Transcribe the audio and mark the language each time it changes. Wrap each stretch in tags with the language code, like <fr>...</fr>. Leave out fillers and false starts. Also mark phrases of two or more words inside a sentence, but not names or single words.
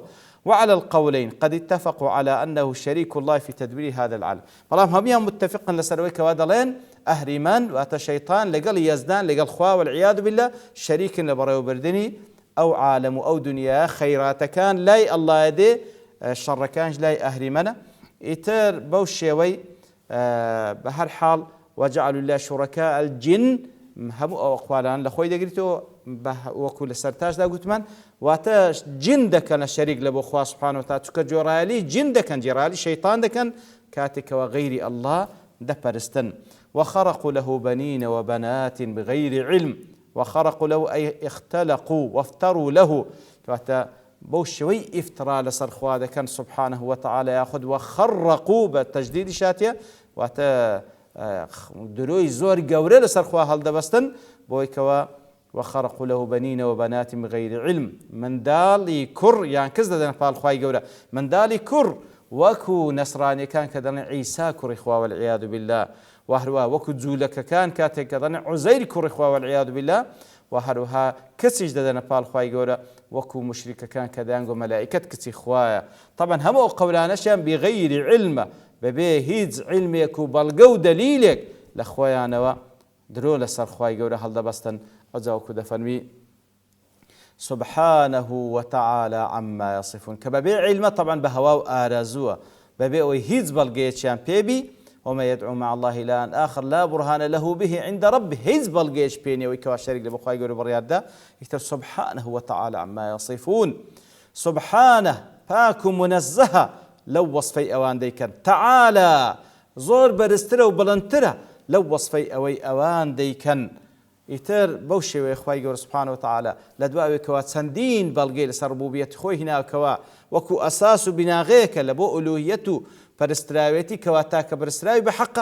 <ar>وعلى القولين قد اتفقوا على أنه شريك الله في تدبير هذا العالم،</ar> <ckb>بەڵام هەموویان متفقن لەسەرەوەی کەوا دەڵێن ئەهریمان واتە شەیطان لەگەڵ یەزدان لەگەڵ خوا</ckb> <ar>والعياذ بالله</ar> <ckb>شەریکن لە بەڕێوەبردننی ئەو عالم و ئەو دنیا خەیراتەکان لای ئەڵڵایە دێ، شەڕەکانش لای ئەهریمەنە. ئیتر بەو شێوەی بە هەر حاڵ</ckb> <ar>وجعلوا لله شركاء الجن،</ar> <ckb>هەموو ئەو ئەقوالان لە خۆی دەگریتەوە، وەکو لە سەرتاشدا گوتمان، واتە جن دەکەنە شەریک لە بۆ خوا</ckb> <ar>سبحانه وتعالى،</ar> <ckb>چونکە جۆرایەلی جن دەکەن، جێڕایەلی شەیطان دەکەن کاتێکەوە غەیری ئەڵڵا دەپەرستن.</ckb> <ar>وخرقوا له بنين وبنات بغير علم، وخرقوا له أي اختلقوا وافتروا له،</ar> <ckb>كواتا بەو شێوەی ئیفترا لەسەر خوا دەکەن</ckb> <ar>سبحانه وتعالى،</ar> <ckb>یاخود وخرقوا بە تەجدیدی شاتیە، واتە دروی زۆر گەورە لەسەر خوا هەڵدەبەستن، بۆی کەوە</ckb> <ar>وخرقوا له بنين وبنات بغير علم،</ar> <ckb>منداڵی کوڕ یان کەس دەدەن پاڵ خوای گەورە، منداڵی کوڕ وەکو نەسرانیەکان کە دەڵێن عیسا کوڕی خوا</ckb> <ar>والعیاذ بالله،</ar> <ckb>وهروها وەکو جوولەکەکان کاتێک کە دەڵێن عوزەیر کوڕی خوا</ckb> <ar>والعیاذ بالله،</ar> <ckb>وهروها کەسیش دەدەنە پاڵ خوای گەورە وەکو مشریکەکان کە دەیانگۆ مەلائیکەت کچی خوایە. طبعا هەموو ئەو قەولانەشیان بغەیری علمە، بەبێ هیچ علمێک و بەڵگە و دەلیلێک لە خۆیانەوە درۆ لەسەر خوای گەورە هەڵدەبەستن. ئەوجا وەکو دەفەرمی</ckb> <ar>سبحانه وتعالى عما يصفون،</ar> <ckb>کە بەبێ علمە طبعا بە هەوا و ئارەزووە، بەبێ ئەوەی هیچ بەڵگەیەکیان پێبی،</ckb> <ar>وما يدعو مع الله إلها آخر لا برهان له به عند ربه،</ar> <ckb>هیچ بەڵگەیەک پێ نییە وەی کەوا شەریک لە بۆ خوای گەورە بڕیاردا. یەکتر</ckb> <ar>سبحانه وتعالى عما يصفون،</ar> <ckb>سبحانه پاک و منەزەهە لەو وەسفەی ئەوان دەیکەن، تعالى زۆر بەرزترە و بڵندترە لەو وەصفەی ئەوەی ئەوان دەیکەن. ئیتر بەو شێوەیە خوای گەورە</ckb> <ar>سوبحانەهو وتەعالە</ar> <ckb>لە دواوێکەوە چەندین بەڵگەی لەسەر ڕبوبیەتی خۆی هێناوەکەوە وەکو ئەساس و بیناغەیەکە لە بۆ ئولوهیەت و پەرستراوێتی کەوا تاکە پەرستراوی بەحەقە.</ckb>